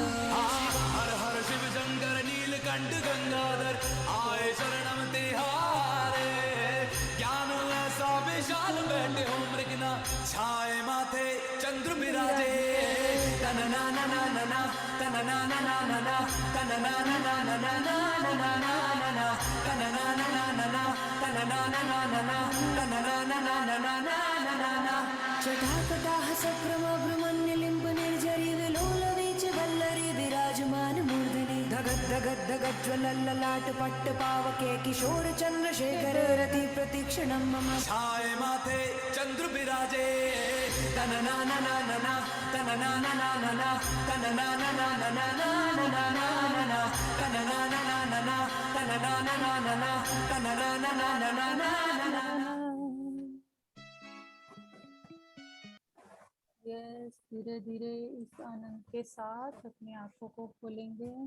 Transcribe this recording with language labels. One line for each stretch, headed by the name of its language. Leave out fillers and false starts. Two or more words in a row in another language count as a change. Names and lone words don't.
Hindi: हर हर शिव शंकर नीलकंठ गंगाधर आए शरणम ते हारे ज्ञान ऐसा विशाल बैठे हो मृगना छाए माथे चंद्र बिराजे तन ना ना ना ना ना तन ना ना ना ना ना तन ना ना ना ना ना ना ना ना तन ना ना ना ना ना तन ना ना ना ना ना तन ना ना ना ना ना ना
Sanskrit: जटाकटाह सक्रमभ्रमण्यलिम्ब निर्झरि विलोलवीच वल्लरी विराजमान मूर्धनि धगद् धगद् धगद् ज्वलल्ललाट पट्ट पावके किशोर चन्द्रशेखरे रति प्रतीक्षणं मम
Hindi: छाए माथे चंद्र बिराजे तन ना ना ना ना ना तन ना ना ना ना ना तन ना ना ना ना ना ना ना ना तन ना ना ना ना ना तन ना ना ना ना ना तन ना ना ना ना ना ना
English: यस,
Hindi: धीरे धीरे इस आनंद के साथ अपनी आंखों को खोलेंगे।